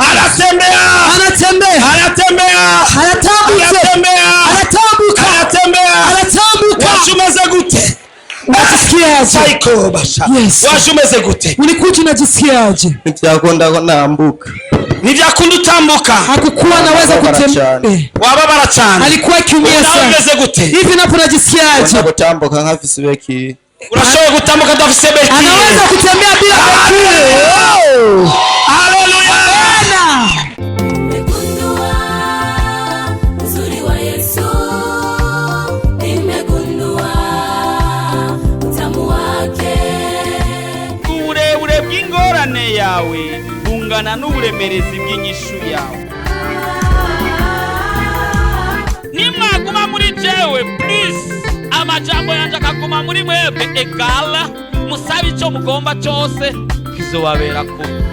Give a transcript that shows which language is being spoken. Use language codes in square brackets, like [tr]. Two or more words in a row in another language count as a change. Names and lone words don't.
[sw] Anatembea. Anatembea. Anatembea. Anatambuka. [rn] Washumeze gute? [sw] Unajisikiaje? Psycho basha. [en] Yes. [rn] Washumeze gute? [sw] Ulikuwa unajisikiaje? [rn] Ntibyakunda ko nambuka. Ntibyakunda utambuka. [sw] Hakukuwa anaweza kutembea. [rn] Wababara cyane. [sw] Alikuwa akiumia sana. [rn] Unaweze gute? [sw] Hivi napo unajisikiaje? [rn] Gutambuka nkafise beki. Urashobora gutambuka udafise beki. [sw] Anaweza kutembea bila beki. Haleluya. Nimegundua uzuri wa Yesu, nimegundua utamu wake. [rn] Uburebure bw'ingorane yawe bungana n'uburemerezi bw'inyishu yawe. Nimwaguma muri jewe please, amajambo yanje akaguma muri mwebwe egala, musabe icyo mugomba cyose kizobabera ko.